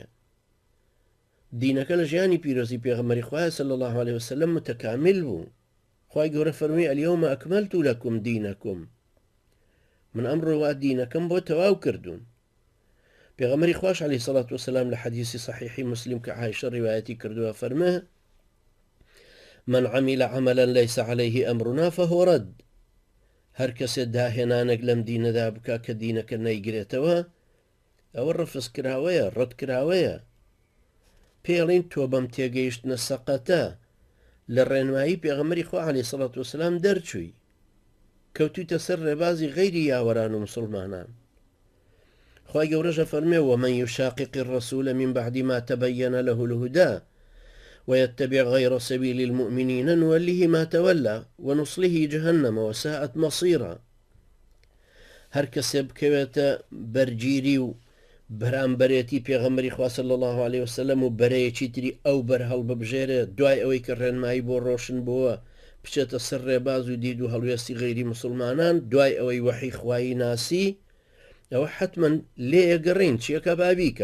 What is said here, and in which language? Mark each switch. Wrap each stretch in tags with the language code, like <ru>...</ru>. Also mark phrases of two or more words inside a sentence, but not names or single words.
<ckb>دینەکە لە ژیانی پیرۆزی پێغەمبەری خوا</ckb> <ar>صلی الله عليه وسلم</ar> <ckb>متکامل بوو. خوای گەورە فەرمووی</ckb> <ar>ئەلیەومە ئەکمەلت لەکم دینەکم</ar> <ckb>من ئەمڕۆ دینەکەم بۆ تەواو کردوون. پێغەمبەری خوش</ckb> <ar>عەلەیهی سەڵات وسەلام</ar> <ckb>لە حەدیثی صحیحی مسلم کە عایشە ڕیوایەتی کردووە فەرمێ:</ckb> <ar>من عمل عملا ليس عليه أمرنا فهو رد.</ar> <ckb>هەر کەسێ داهێنانێک لەم دینەدا بکە کە دینەکە نەیگرێتەوە ئەوە ڕەفز کراوەیە، ڕەت کراوەیە. پێڵین تۆ بەم تێگەیشتنە سەقەتە لە ڕێنمایی پێغەمبەری خوا</ckb> <ar>عەلەیهی سەڵات وسەلام</ar> <ckb>دەرچووی، کەوتویتە سەر ڕێبازی غەیری یاوەران و مسلمانان. خوای گەورەشە فەرمێ:</ckb> <ar>ومن يشاقق الرسول من بعد ما تبين له الهدى ويتبع غير سبيل المؤمنين نوله ما تولى ونصله جهنم وساءت مصيرا.</ar> <ckb>هەر کەسێ بکەوێتە بەرگیری و بەرامبەرێتی پێغەمبەری خوا</ckb> <ar>صلی الله عليه وسلم</ar> <ckb>و بەرەیەکی تری ئەو بەرهەڵ ببژێرێ دوای ئەوەی کە ڕێنمایی بۆ ڕۆشن بووە بچێتە سەر ڕێباز و دید و هەڵوێستی غەیری مسلمانان دوای ئەوەی وەحی خوایی ناسی، ئەوە حتمما لێ ئەگەڕین چیەکە بابیکە.</ckb>